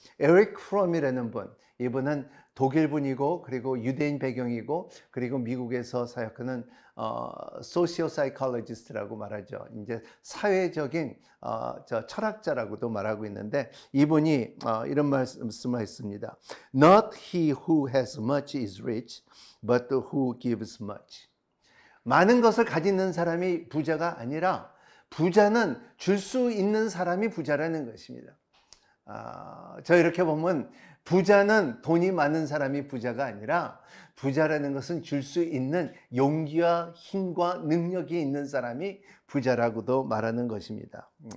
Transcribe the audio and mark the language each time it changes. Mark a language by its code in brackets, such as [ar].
[ko] 에릭 프롬이라는 분, 이분은 독일분이고 그리고 유대인 배경이고 그리고 미국에서 사역하는 소시오 사이콜로지스트라고 말하죠. 이제 사회적인 철학자라고도 말하고 있는데, 이분이 이런 말씀을 했습니다. [en] Not he who has much is rich, but who gives much. [ko] 많은 것을 가지는 사람이 부자가 아니라 부자는 줄 수 있는 사람이 부자라는 것입니다. 저 이렇게 보면 부자는 돈이 많은 사람이 부자가 아니라 부자라는 것은 줄 수 있는 용기와 힘과 능력이 있는 사람이 부자라고도 말하는 것입니다.